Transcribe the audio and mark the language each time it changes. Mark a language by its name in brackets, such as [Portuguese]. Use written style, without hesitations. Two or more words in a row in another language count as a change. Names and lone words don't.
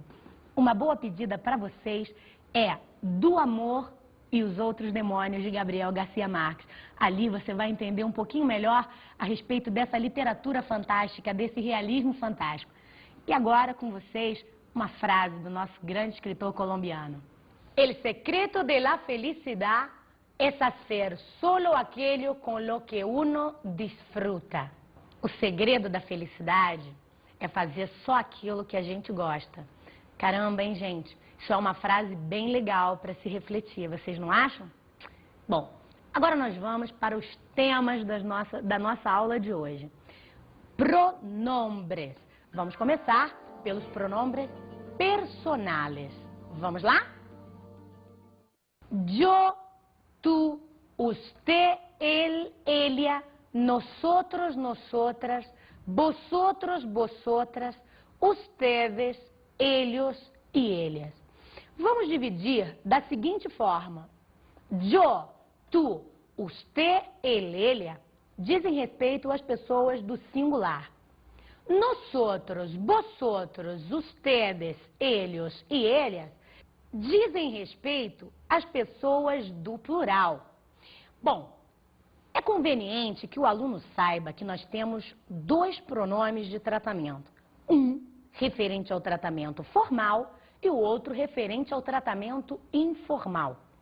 [Portuguese] Uma boa pedida para vocês é Do Amor e os Outros Demônios, de Gabriel Garcia Marques. Ali você vai entender um pouquinho melhor a respeito dessa literatura fantástica, desse realismo fantástico. E agora, com vocês, uma frase do nosso grande escritor colombiano. [Spanish] El secreto de la felicidad es hacer solo aquello con lo que uno disfruta. [Portuguese] O segredo da felicidade é fazer só aquilo que a gente gosta. Caramba, hein, gente? Isso é uma frase bem legal para se refletir, vocês não acham? Bom, agora nós vamos para os temas da nossa aula de hoje. Pronombres. Vamos começar pelos [Spanish] pronombres personales. [Portuguese] Vamos lá? [Spanish] Yo, tú, usted, él, ella, nosotros, nosotras, vosotros, vosotras, ustedes, ellos e ellas. [Portuguese] Vamos dividir da seguinte forma. [Spanish] Yo, tu, usted, él, ella [Portuguese] dizem respeito às pessoas do singular. [Spanish] Nosotros, vosotros, ustedes, ellos e ellas [Portuguese] dizem respeito às pessoas do plural. Bom, é conveniente que o aluno saiba que nós temos dois pronomes de tratamento. Um referente ao tratamento formal e o outro referente ao tratamento informal.